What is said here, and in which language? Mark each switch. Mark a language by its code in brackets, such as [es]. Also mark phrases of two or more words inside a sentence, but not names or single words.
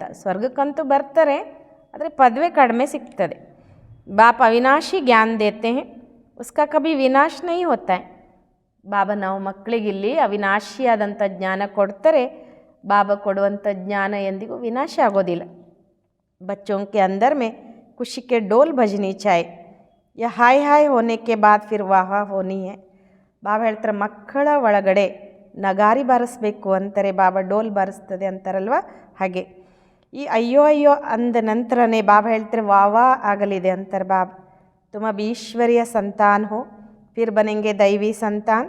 [kn] ಸ್ವರ್ಗಕ್ಕಂತೂ ಬರ್ತಾರೆ, ಆದರೆ ಪದವೇ ಕಡಿಮೆ ಸಿಗ್ತದೆ. [hi] बाप अविनाशी ज्ञान देते है, उसका कभी विनाश नहीं होता है. [kn] ಬಾಬಾ ನಾವು ಮಕ್ಕಳಿಗಿಲ್ಲಿ ಅವಿನಾಶಿಯಾದಂಥ ಜ್ಞಾನ ಕೊಡ್ತಾರೆ. ಬಾಬಾ ಕೊಡುವಂಥ ಜ್ಞಾನ ಎಂದಿಗೂ ವಿನಾಶ ಆಗೋದಿಲ್ಲ. [hi] ಬಚ್ಚೋं के अंदर में खुशी के डोल बजनी चाहिए. या हाय हाय होने के बाद फिर वाह होनी है. [kn] ಬಾಬಾ ಹೇಳ್ತಾರೆ ಮಕ್ಕಳ ಒಳಗಡೆ ನಗಾರಿ ಬಾರಿಸ್ಬೇಕು ಅಂತಾರೆ. ಬಾಬಾ ಡೋಲ್ ಬಾರಿಸ್ತದೆ ಅಂತಾರಲ್ವ, ಹಾಗೆ ಈ ಅಯ್ಯೋ ಅಯ್ಯೋ ಅಂದ ನಂತರನೇ ಬಾಬಾ ಹೇಳ್ತಾರೆ ವಾವಾ ಆಗಲಿದೆ ಅಂತಾರೆ ಬಾಬಾ. [hi] तुम अब ईश्वरीय संतान हो फिर बनेंगे दैवी संतान.